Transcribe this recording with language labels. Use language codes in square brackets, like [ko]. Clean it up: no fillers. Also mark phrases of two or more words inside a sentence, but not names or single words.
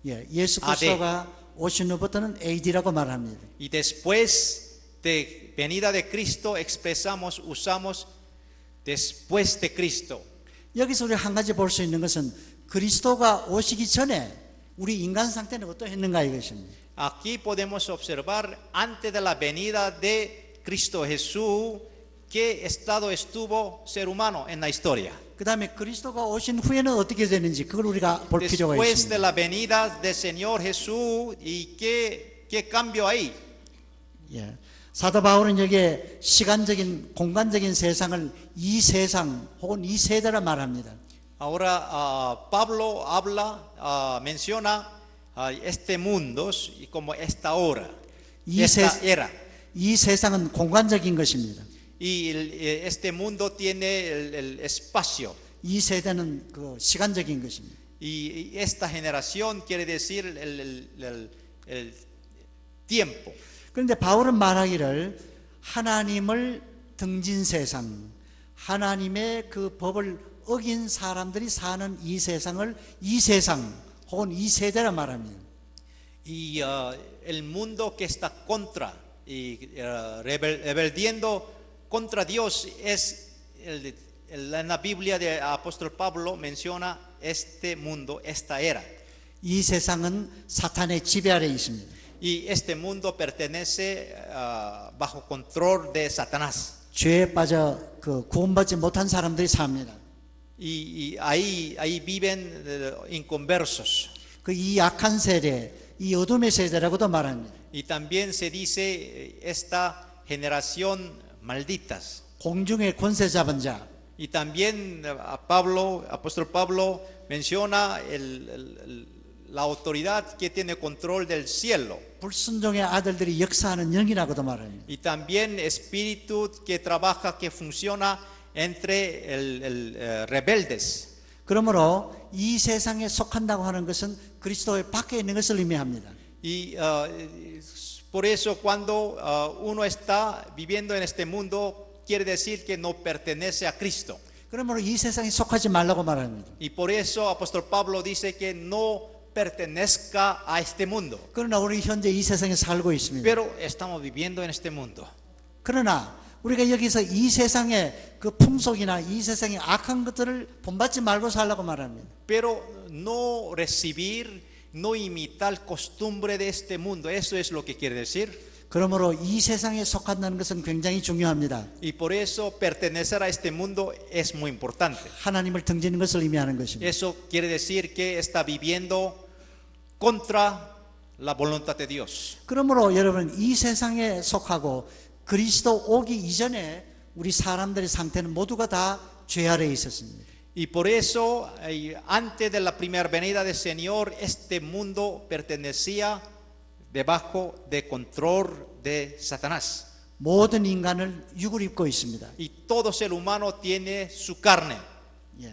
[ko] 예, 예수 그리스도가 오신 후부터는 AD라고 말합니다. [es] Y después de venida de Cristo usamos después de Cristo. [ko] 여기서 우리 한 가지 볼 수 있는 것은 그리스도가 오시기 전에 우리 인간 상태는 어떠했는가 이것입니다. [es] Aquí podemos observar antes de la venida de Cristo Jesús qué estado estuvo ser humano en la historia. [ko] 그 다음에 그리스도가 오신 후에는 어떻게 되는지 그걸 우리가 볼 필요가 [es] Después de [ko] 있습니다. [es] la venida del Señor Jesús y qué cambio hay. [ko] 예. 사도 바울은 여기에 시간적인 공간적인 세상을 이 세상 혹은 이 세대라 말합니다. [es] Ahora Pablo menciona este mundo y como esta hora, [ko] 이, [es] esta era. [ko] 이 세상은 공간적인 것입니다. [es] Y este mundo tiene el espacio. [ko] 이 세대는 그 시간적인 것입니다. [es] Y esta generación quiere decir el tiempo. [ko] 그런데 바울은 말하기를 하나님을 등진 세상, 하나님의 그 법을 어긴 사람들이 사는 이 세상을 이 세상 혹은 이 세대라 말합니다. [es] Y el mundo que está contra y rebeldiendo contra Dios es en la Biblia de apóstol Pablo menciona este mundo, esta era. [ko] 이 세상은 사탄의 지배 아래 있습니다. [es] Y este mundo pertenece bajo control de Satanás. [ko] 죄에 빠져 그 구원받지 못한 사람들이 삽니다. [es] Y ahí viven inconversos. [ko] 그 이 약한 세대, 이 어둠의 세대라고도 말합니다. [es] Y también se dice esta generación malditas. [ko] 공중의 권세 잡은 자, [es] Y también apóstol Pablo menciona la autoridad que tiene control del cielo. [ko] 불순종의 아들들이 역사하는 영이라고도 말합니다. [es] Y también espíritu que trabaja, que funciona entre rebeldes. [ko] 그러므로 이 세상에 속한다고 하는 것은 그리스도의 밖에 있는 것을 의미합니다. [es] Y por eso cuando uno está viviendo en este mundo, quiere decir que no pertenece a Cristo. [ko] 그러므로 이 세상에 속하지 말라고 말합니다. [es] Y por eso apóstol Pablo dice que no pertenezca a este mundo. [ko] 그러나 우리 현재 이 세상에 살고 있습니다. [es] Pero estamos viviendo en este mundo. [ko] 그러나 우리가 여기서 이 세상의 그 풍속이나 이 세상의 악한 것들을 본받지 말고 살라고 말합니다. [es] Pero no recibir, no imitar costumbre de este mundo. Eso es lo que quiere decir. [ko] 그러므로 이 세상에 속한다는 것은 굉장히 중요합니다. [es] Y por eso pertenecer a este mundo es muy importante. [ko] 하나님을 등지는 것을 의미하는 것입니다. [es] Eso quiere decir que está viviendo contra la voluntad de Dios. [ko] 그러므로 여러분 이 세상에 속하고 그리스도 오기 이전에 우리 사람들의 상태는 모두가 다 죄 아래에 있었습니다. [es] Y por eso, antes de la primera venida del Señor, este mundo pertenecía debajo de control de Satanás. [ko] 모든 인간을 육을 입고 있습니다. [es] Y todo ser humano tiene su carne. [ko] 예.